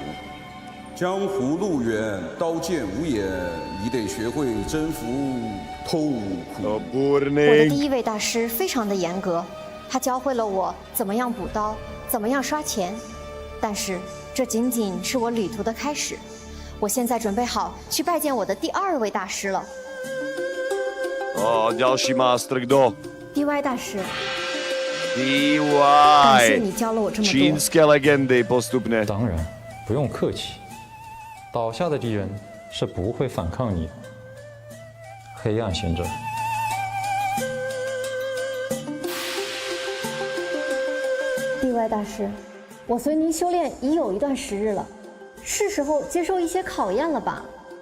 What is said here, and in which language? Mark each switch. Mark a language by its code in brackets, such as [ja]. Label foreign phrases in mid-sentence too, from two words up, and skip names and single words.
[zh] 江湖路远，刀剑无眼，你得学会征服痛苦。我的第一位大师非常的严格，他教会了我怎么样补刀，怎么样刷钱。但是这仅仅是我旅途的开始，我现在准备好去拜见我的第2位大师了。 [cs] další master kdo? [zh] DY 大师。 DY。感谢你教了我这么多。 [cs] Čínské legendy postupně。 [zh] 当然，不用客气。倒下的敌人是不会反抗你的，黑暗行者。外大师，我随您修炼已有一段时日了，是时候接受一些考验了吧